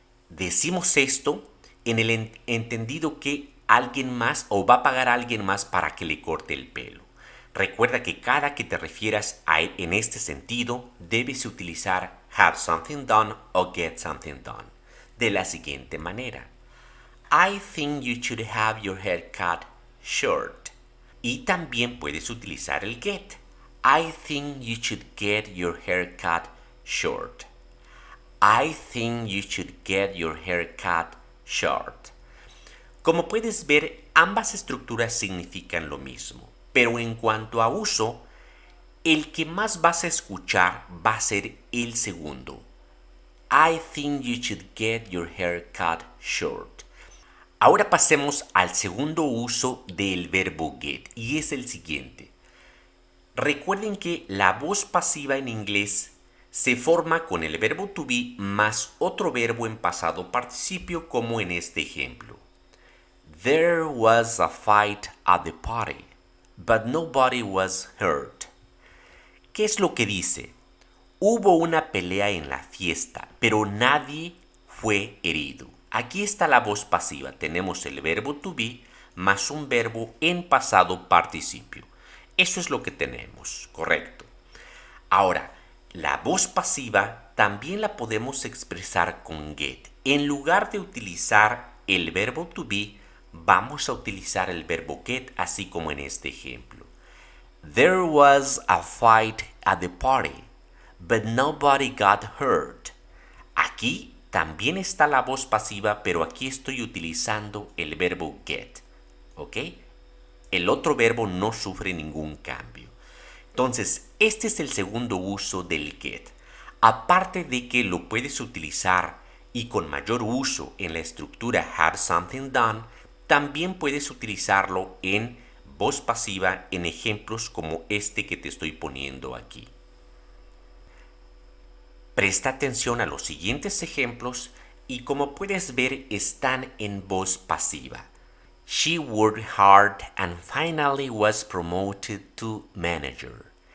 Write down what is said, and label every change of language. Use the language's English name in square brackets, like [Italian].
[Spanish] Decimos esto en el entendido que alguien más o va a pagar a alguien más para que le corte el pelo. Recuerda que cada que te refieras a él en este sentido debes utilizar [English] have something done [Spanish] o [English] get something done [Spanish] de la siguiente manera. [English] I think you should have your hair cut short. [Spanish] Y también puedes utilizar el get. [English] I think you should get your hair cut short. I think you should get your hair cut short. [Spanish] Como puedes ver, ambas estructuras significan lo mismo, pero en cuanto a uso, el que más vas a escuchar va a ser el segundo. [English] I think you should get your hair cut short. [Spanish] Ahora pasemos al segundo uso del verbo get y es el siguiente. Recuerden que la voz pasiva en inglés Se forma con el verbo to be más otro verbo en pasado participio como en este ejemplo. [English] There was a fight at the party, but nobody was hurt. [Spanish] ¿Qué es lo que dice? Hubo una pelea en la fiesta, pero nadie fue herido. Aquí está la voz pasiva. Tenemos el verbo to be más un verbo en pasado participio. Eso es lo que tenemos, correcto. Ahora, la voz pasiva también la podemos expresar con get. En lugar de utilizar el verbo to be, vamos a utilizar el verbo get, así como en este ejemplo. [English] There was a fight at the party, but nobody got hurt. [Spanish] Aquí también está la voz pasiva, pero aquí estoy utilizando el verbo get. ¿Ok? El otro verbo no sufre ningún cambio. Entonces, este es el segundo uso del get. Aparte de que lo puedes utilizar y con mayor uso en la estructura [English] have something done, [Spanish] también puedes utilizarlo en voz pasiva en ejemplos como este que te estoy poniendo aquí. Presta atención a los siguientes ejemplos y como puedes ver están en voz pasiva. [English] She worked hard and finally was promoted to manager.